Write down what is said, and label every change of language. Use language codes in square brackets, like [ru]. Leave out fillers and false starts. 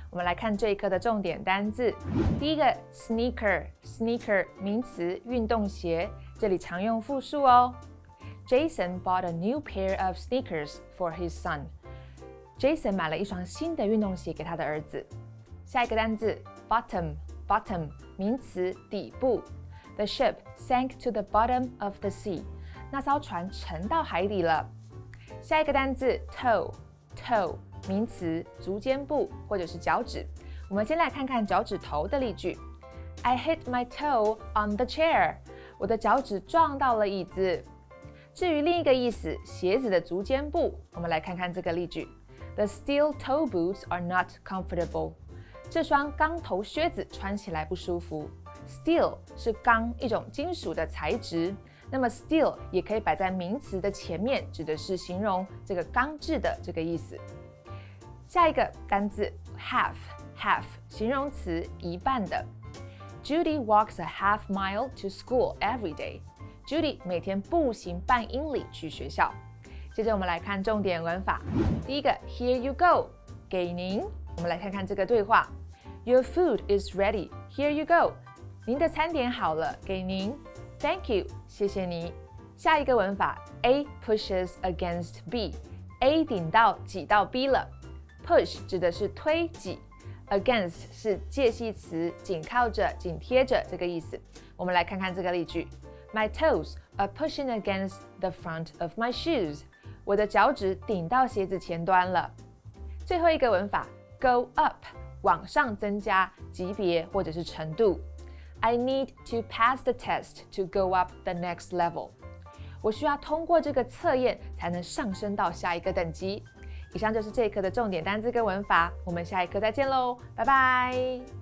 [zh] 我们来看这一课的重点单字。第一个 sneaker 名词，运动鞋，这里常用复数哦。 [en] Jason bought a new pair of sneakers for his son. [zh] Jason 买了一双新的运动鞋给他的儿子。下一个单字 bottom 名词，底部。 [en] The ship sank to the bottom of the sea. [zh] 那艘船沉到海底了。下一个单字 toe 名词，足尖部或者是脚趾。我们先来看看脚趾头的例句。 [en] I hit my toe on the chair. [zh] 我的脚趾撞到了椅子。至于另一个意思，鞋子的足尖部，我们来看看这个例句。 [en] The steel toe boots are not comfortable. [zh] 这双钢头靴子穿起来不舒服。Steel 是钢，一种金属的材质。那么 steel 也可以摆在名词的前面，指的是形容这个钢制的这个意思。下一个单字 half 形容词，一半的。 [en] Judy walks a half mile to school every day. [zh] Judy 每天步行半英里去学校。接着我们来看重点文法。第一个 [en] Here you go [zh] 给您。我们来看看这个对话。 [en] Your food is ready. Here you go. [zh] 您的餐点好了，给您。 [en] Thank you [zh] 谢谢你。 下一个文法 [en] A pushes against B. [zh] A 顶到挤到 B 了。 Push 指的是推挤 ，against 是介系词，紧靠着、紧贴着这个意思。我们来看看这个例句 [en] ：My toes are pushing against the front of my shoes. [zh] 我的脚趾顶到鞋子前端了。最后一个文法 ，go up 往上增加级别或者是程度。 [en] I need to pass the test to go up the next level. [zh] 我需要通过这个测验才能上升到下一个等级。以上就是这一课的重点单字跟文法，我们下一课再见喽，拜拜。